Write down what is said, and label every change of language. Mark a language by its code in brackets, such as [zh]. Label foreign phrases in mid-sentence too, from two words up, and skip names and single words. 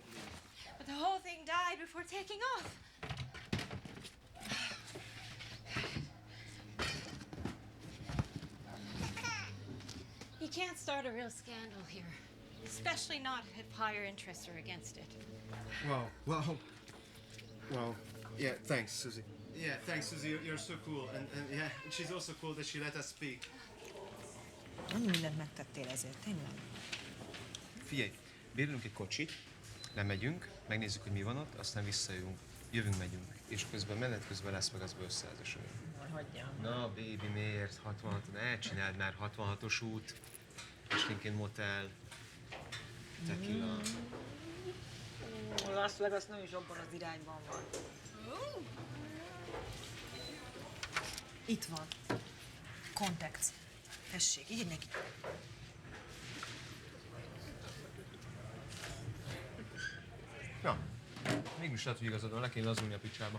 [en] But the whole thing died before taking off. You can't start a real scandal here. Especially not if higher interests are against it. Well, yeah, thanks, Susie. Yeah, thanks, Susie. You're so cool. And yeah, she's also cool that she let us speak. [hu] Annyi mindent megtettél ezért, tényleg? Figyelj, bérlünk egy kocsit, lemegyünk, megnézzük, hogy mi van ott, aztán visszajövünk, megyünk. És közben menet közben lesz meg az összeállásunk. Hagyjam. Na, baby, miért? 66, ne csináld már 66-os út, esténként motel, tequila. Las Vegas nem is abban az irányban van. Itt van. Kontext. Tessék, írj neki. Ja, mégis lehet, hogy igazad van, le kéne lazulni a picsába.